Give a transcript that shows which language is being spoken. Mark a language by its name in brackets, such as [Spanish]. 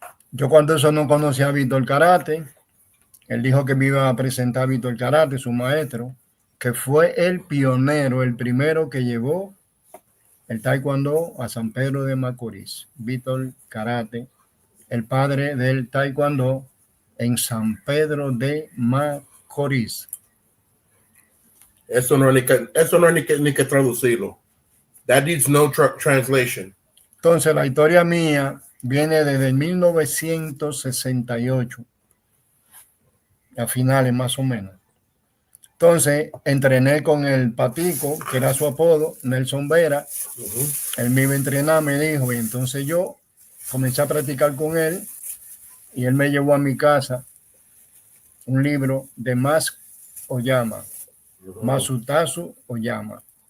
[Spanish] Yo cuando eso no conocía a Víctor Karate, él dijo que me iba a presentar a Víctor Karate, su maestro, que fue el pionero, el primero que llevó el taekwondo a San Pedro de Macoris. Víctor Karate, el padre del taekwondo en San Pedro de Macoris. Eso no es ni que traducirlo. [English] That needs no translation. [Spanish] Entonces la historia mía viene desde 1968, a finales más o menos. Entonces entrené con el Patico, que era su apodo, Nelson Vera. Él me iba a entrenar, me dijo, y entonces yo comencé a practicar con él y él me llevó a mi casa un libro de Oyama, Masutazu Oyama.